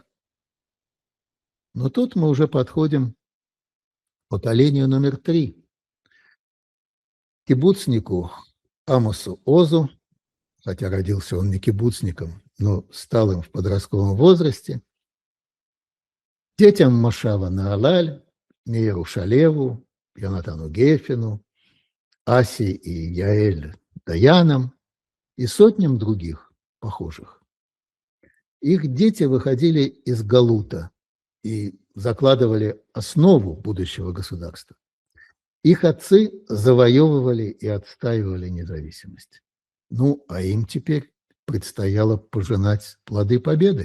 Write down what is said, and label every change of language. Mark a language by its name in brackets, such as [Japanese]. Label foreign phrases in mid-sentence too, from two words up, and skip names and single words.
[Russian] Но тут мы уже подходим к поколению номер 3. Кибуцнику Амосу Озу, хотя родился он не кибуцником, но стал им в подростковом возрасте, детям Машава Наалаль, Мейру Шалеву, Йонатану Гефину, Аси и Яэль Даянам и сотням других похожих. Их дети выходили из Галута и закладывали основу будущего государства. Их отцы завоевывали и отстаивали независимость. Ну, а им теперь предстояло пожинать плоды победы.